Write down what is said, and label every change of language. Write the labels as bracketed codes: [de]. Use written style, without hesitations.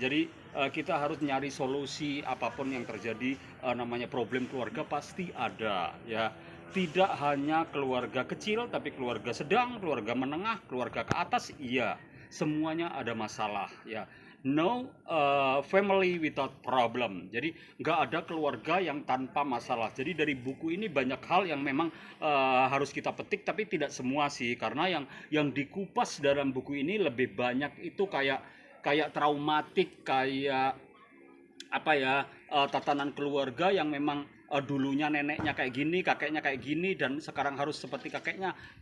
[id] Jadi kita harus nyari solusi apapun yang terjadi. Namanya problem keluarga pasti ada ya, tidak hanya keluarga kecil tapi keluarga sedang, keluarga menengah, keluarga ke atas, iya, semuanya ada masalah ya. [en] No family without problem. [id] Jadi nggak ada keluarga yang tanpa masalah. Jadi dari buku ini banyak hal yang memang harus kita petik, tapi tidak semua sih, karena yang dikupas dalam buku ini lebih banyak itu kayak traumatik, kayak tatanan keluarga yang memang dulunya neneknya kayak gini, kakeknya kayak gini, dan sekarang harus seperti kakeknya.